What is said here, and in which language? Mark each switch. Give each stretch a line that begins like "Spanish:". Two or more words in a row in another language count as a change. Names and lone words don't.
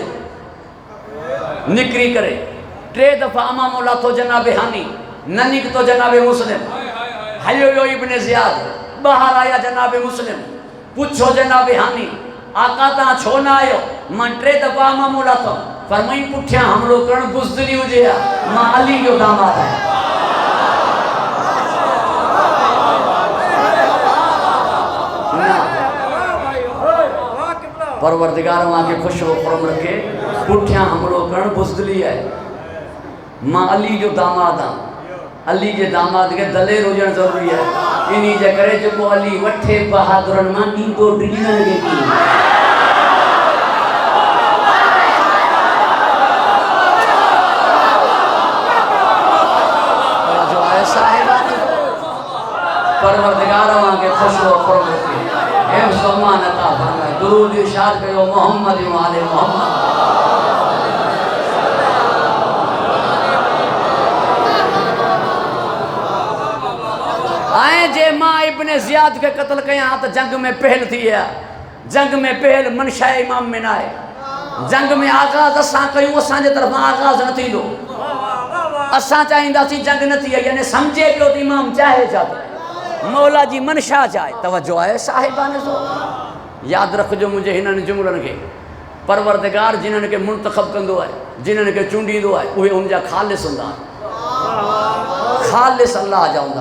Sindhi: निकिरी करे 3 दफ़ा अमामो लाथो जनाब हानी, न निकितो जनाब मुस्लिम। हलियो वियो इब्न ज़ियाद, ॿाहिरि आया जनाब मुस्लिम। पुछो जनाब हानी, आका तव्हां छो न आयो? मां 3 दफ़ा अमामो लाथो। फरमाई पुठियां हमलो करणु बुज़दिली हुजे हा, मां अली जो दामाद आहियां। परवरदिगार वहाँ के खुश हो खुरम रखे। पुठियां हमलो करण बुज़दिली है। मां अली जो दामाद हाँ। अली जे दामाद के दलेर हुजण ज़रूरी है। इन्हीं जे करे जेको अली वठे बहादुरन मां ॾींदो ॾींदड़ खे कीअं। जो आहे साहिब परवरदिगार वहाँ के खुश हो खुरम रखे। हे सलमान अता फरमाए दुरूद इरशाद कयो मोहम्मद व आले मोहम्मद। आए जे मां इब्न ज़ियाद के कत्ल कयां त जंग में पहल थी है। जंग में पहल मनशा इमाम में ना है। जंग में आगाज़ असां कयूं, असां जे तरफ़ां आगाज़ न थींदो। असां चाहींदासीं जंग न थी, यानी समझे पियो त इमाम चाहे छा थो, मौला जी मनशा चाहे। तवज्जो आहे साहिबान जो यादि रखिजो मुंहिंजे हिननि जुमलनि खे। परवरदिगार जिन्हनि खे मुंतखब कंदो आहे, जिन्हनि खे चूंडींदो आहे, उहे हुनजा ख़ालिस हूंदा, ख़ालिस अल्लाह जा हूंदा।